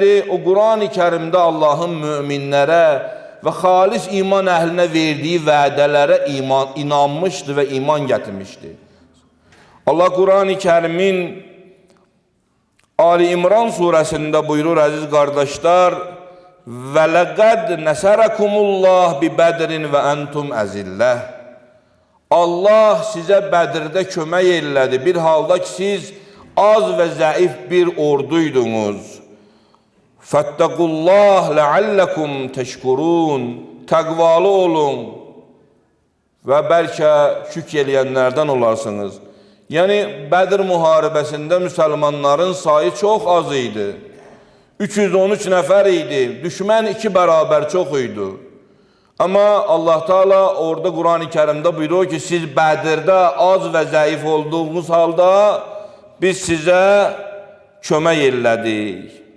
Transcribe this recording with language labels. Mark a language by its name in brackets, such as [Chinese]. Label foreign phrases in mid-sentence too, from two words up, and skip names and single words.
[Azerbaijani] O Quran-ı Kərimdə Allahın müminlərə və xalis iman əhlinə verdiyi vədələrə inanmışdı və iman gətirmişdi. Allah Quran-ı Kərimin Ali İmran surəsində buyurur, əziz qardaşlar, [Arabic] وَلَقَدْ نَسَرَكُمُ اللّٰهِ بِبَدْرٍ وَأَنْتُمْ أَزِلَّةِ [Azerbaijani] Allah sizə Bədirdə kömək elədi, bir halda ki, siz az və zəif bir orduydunuz. [Arabic] فَاتَّقُوا اللّٰهِ لَعَلَّكُمْ تَشْكُرُونَ [Azerbaijani] Təqvalı olun və bəlkə şükr eləyənlərdən olarsınız. Yəni, Bədir müharibəsində müsəlmanların sayı çox az idi. 313 nəfər idi, düşmən 2 bərabər çox idi. Amma Allah Teala orada Quran-ı Kərimdə buyurur ki, siz Bədirdə az və zəif olduğunuz halda biz sizə kömək elədik.